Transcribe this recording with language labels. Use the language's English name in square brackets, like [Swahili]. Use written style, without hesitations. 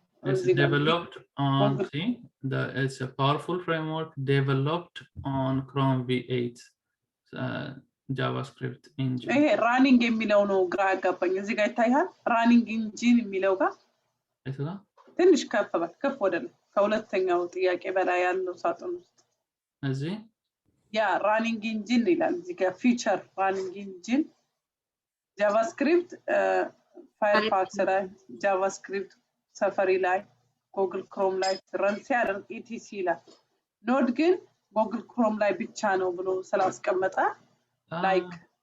[English] it's developed on it's a powerful framework developed on Chrome V8 JavaScript engine [Amharic] running የሚለው ነው ግራ ያጋባኝ እዚህ ጋር ይታያል running engine የሚለው ጋር አይተላ ትንሽ ከፍ ወደለ ከሁለተኛው ጥያቄ በላይ ያለው ሳጥን ውስጥ እዚህ ያ running engine ይላል እዚህ ጋር feature running engine JavaScript Firefox ላይ JavaScript Safari ላይ Google Chrome ላይ run ሲያደርግ etc ላይ Node ግን Google Chrome ላይ ብቻ ነው ብሎ ስላስቀመጠ like